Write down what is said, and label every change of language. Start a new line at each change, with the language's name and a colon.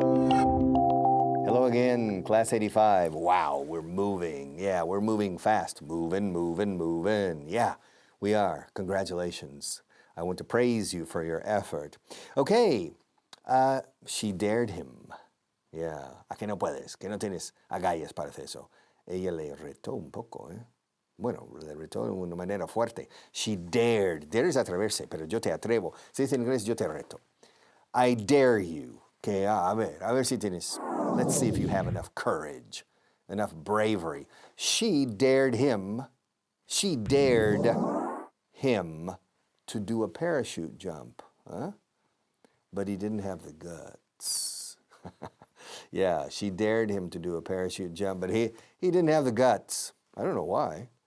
English: Hello again, Class 85. Wow, we're moving. Yeah, we're moving fast. Moving, moving, moving. Yeah, we are. Congratulations. I want to praise you for your effort. Okay, she dared him. Yeah,
Spanish: ¿a qué no puedes? ¿Que no tienes agallas para hacer eso? Ella le retó un poco, ¿eh? Bueno, le retó de una manera fuerte.
English: She dared.
Spanish: Dare es atreverse, pero yo te atrevo. Se dice en inglés, yo te reto.
English: I dare you.
Spanish: Que, a ver si tienes,
English: let's see if you have enough courage, enough bravery. She dared him to do a parachute jump, huh? But he didn't have the guts. Yeah, she dared him to do a parachute jump, but he didn't have the guts. I don't know why.